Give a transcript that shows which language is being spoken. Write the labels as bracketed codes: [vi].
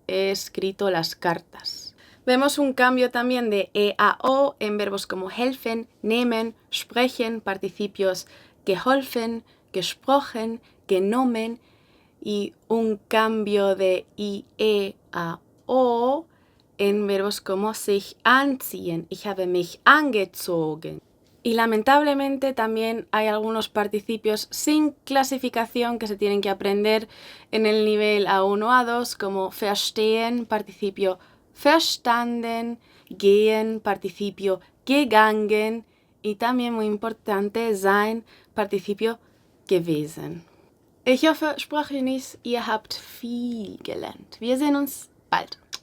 [es] He escrito las cartas. Vemos un cambio también de E a O en verbos como helfen, nehmen, sprechen, participios geholfen, gesprochen, genommen, y un cambio de IE a O en verbos como sich anziehen. [de] Ich habe mich angezogen. [es] Y lamentablemente también hay algunos participios sin clasificación que se tienen que aprender en el nivel A1 o A2, como verstehen, participio verstanden, gehen, participio gegangen, y también muy importante, sein, participio gewesen. [de] Ich hoffe, Sprachgenies, ihr habt viel gelernt. Wir sehen uns bald.